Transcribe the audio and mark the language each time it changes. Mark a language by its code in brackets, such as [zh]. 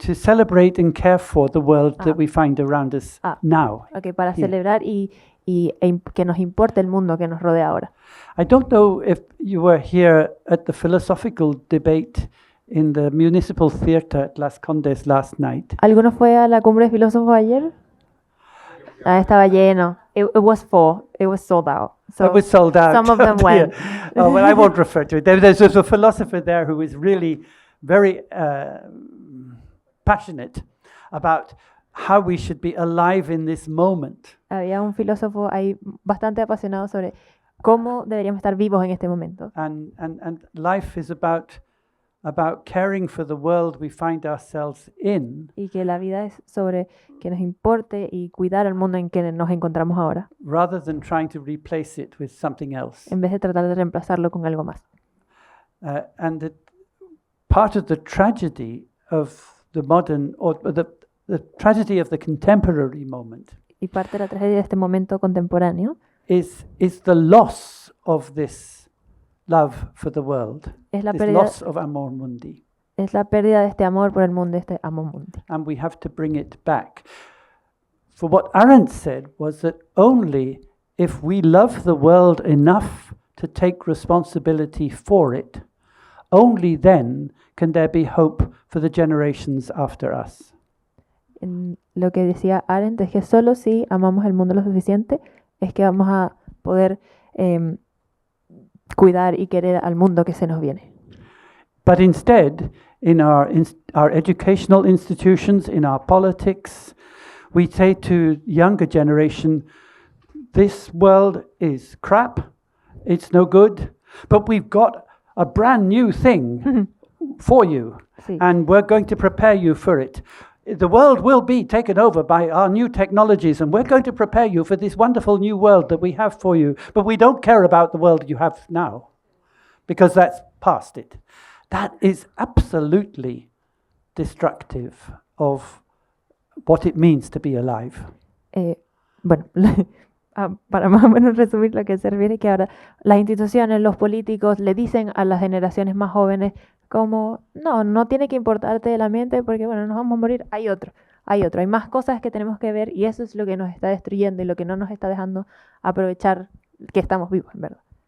[en] To celebrate and care for the world that we find around us now. [es] Okay, para celebrar y que nos importe el mundo que nos rodea ahora. [en] I don't know if you were here at the philosophical debate in the municipal theatre at Las Condes last night. [es] ¿Alguno fue a la cumbre de filósofos ayer? Estaba lleno. [en] It was full. It was sold out. So it was sold out. Some of them went. Oh, well, I won't refer to it. There's a philosopher there who is really very passionate about how we should be alive in this moment. [es] Había un filósofo ahí bastante apasionado sobre cómo deberíamos estar vivos en este momento. [en] And life is about caring for the world we find ourselves in. [es] Y que la vida es sobre que nos importe y cuidar el mundo en que nos encontramos ahora. [en] Rather than trying to replace it with something else. [es] En vez de tratar de reemplazarlo con algo más. [en] And part of the tragedy of the modern, or the tragedy of the contemporary moment. [es] Y parte de la tragedia de este momento contemporáneo. [en] Is the loss of this love for the world. [es] Es la [en] this [es] pérdida, [en] loss of amor mundi. [es] Es la pérdida de este amor por el mundo, este amor mundi. [en] And we have to bring it back. For what Arendt said was that only if we love the world enough to take responsibility for it, only then can there be hope for the generations after us. [es] Lo que decía Arendt es que solo si amamos el mundo lo suficiente es que vamos a poder cuidar y querer al mundo que se nos viene. [en] But instead, in our educational institutions, in our politics, we say to younger generation, this world is crap, it's no good, but we've got a brand new thing for you, and we're going to prepare you for it. The world will be taken over by our new technologies, and we're going to prepare you for this wonderful new world that we have for you. But we don't care about the world you have now, because that's past it. That is absolutely destructive of what it means to be alive. [es] Bueno, para más o menos resumir lo que se refiere, que ahora las instituciones, los políticos le dicen a las generaciones más jóvenes como, no tiene que importarte el ambiente porque, bueno, nos vamos a morir, hay otro, hay más cosas que tenemos que ver y eso es lo que nos está destruyendo y lo que no nos está dejando aprovechar que estamos vivos, en verdad.